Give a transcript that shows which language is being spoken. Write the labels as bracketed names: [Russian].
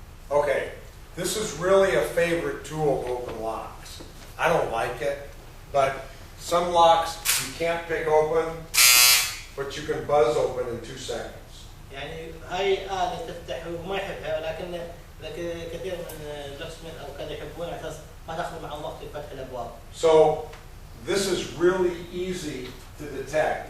[English] Okay, this is really a favorite tool to open locks. I don't like it, but some locks you can't pick open, but you can buzz open in 2 seconds. [Arabic] يعني هاي آلة تفتح وما يحبها ولكن كثير من البلاكسميث أو كذا يحبون على أساس ما تأخذ معهم وقت في فتح الأبواب. [English] So this is really easy to detect.